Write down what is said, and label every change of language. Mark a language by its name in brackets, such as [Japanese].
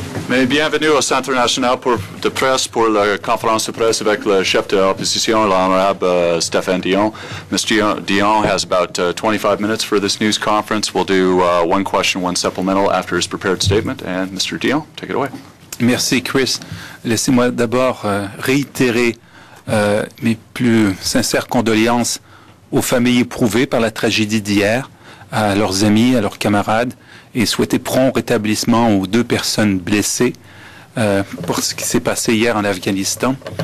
[French] Mais bienvenue au Centre national de presse pour la conférence de presse avec le chef de l'opposition, l'honorable Stéphane Dion. [English] Mr. Dion has about 25 minutes for this news conference. We'll do one question, one supplemental after his prepared statement. And Mr. Dion, take it away. [French] Merci, Chris. Laissez-moi d'abord réitérer mes plus sincères condoléances aux familles éprouvées par la tragédie d'hier, à leurs amis, à leurs camarades, et souhaiter prompt rétablissement aux 2 personnes blessées pour ce qui s'est passé hier en Afghanistan.